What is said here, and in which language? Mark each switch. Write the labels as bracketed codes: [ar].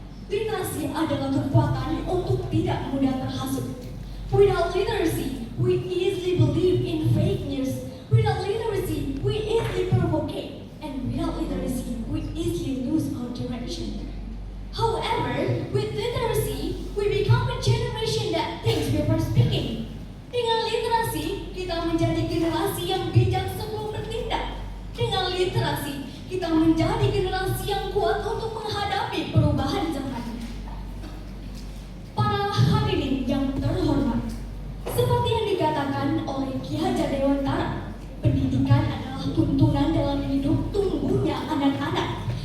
[id] Literasi adalah kekuatan untuk tidak mudah terhasut. [en] Without literacy, we easily believe in fake news. Without literacy, we easily provocate. And without literacy, we easily lose our direction. However, with literacy, we become a generation that thinks before speaking. [id] Dengan literasi, kita menjadi generasi yang bijak sebelum bertindak. Dengan literasi, kita menjadi generasi yang kuat untuk menghadapi perubahan zaman. Para hadirin yang terhormat, seperti yang dikatakan oleh Ki Hajar Dewantara, pendidikan adalah tuntunan dalam hidup tumbuhnya anak-anak.